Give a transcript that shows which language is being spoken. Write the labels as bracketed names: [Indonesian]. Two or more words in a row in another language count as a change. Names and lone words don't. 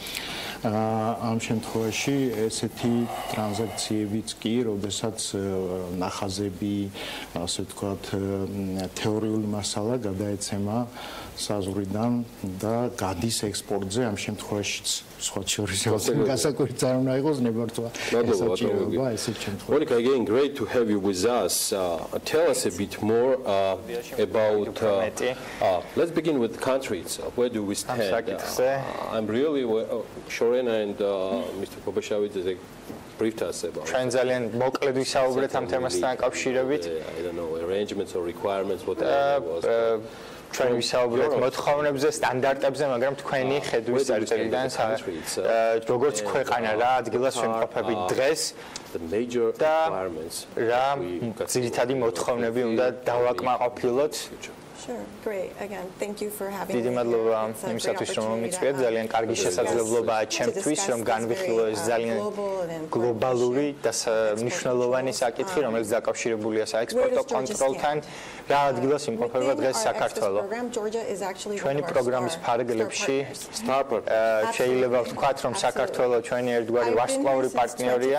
[Georgian] ამ შემთხვევაში ესეთი ტრანზაქციებიც კი, როდესაც ნახაზები, ასე ვთქვათ, თეორიული მასალა გადაეცემა საზღვრიდან და გადის ექსპორტზე, ამ შემთხვევაშიც სხვა შორის გასაკვირიც არ უნდა იყოს ნებართვა ესაჭიროება ესეთ შემთხვევაში. [English] Monica, again, great to have you with us. Tell us a bit more about let's begin with countries. Where do we stand? I'm really Shorena and Mr. Kobeshavidze briefed us about [Georgian] ჩვენ ძალიან მოკლედ ვისაუბრეთ ამ თემასთან დაკავშირებით. [English] I don't know, arrangements or requirements, whatever it was. [Georgian] ჩვენ ვისაუბრეთ მოთხოვნებზე, სტანდარტებზე, მაგრამ თქვენი ხედვის წარწერიდან როგორც ქვეყანა რა ადგილას ვიმყოფებით დღეს და რა ძირითადი მოთხოვნები უნდა დავაკმაყოფილოთ. [English] Sure, great. Again, thank you for having me. [Georgian] დიდი მადლობა იმისათვის, რომ მომიწვიეთ. ძალიან კარგი შესაძლებლობაა ჩემთვის, რომ განვიხილო ეს ძალიან გლობალური და მნიშვნელოვანი საკითხი, რომელიც დაკავშირებულია საექსპორტო კონტროლთან. რა ადგილას იმყოფება დღეს საქართველო? ჩვენი პროგრამის ფარგლებში შეიძლება ვთქვათ, რომ საქართველო ჩვენი ერთგვარი ვარსკვლავური პარტნიორია.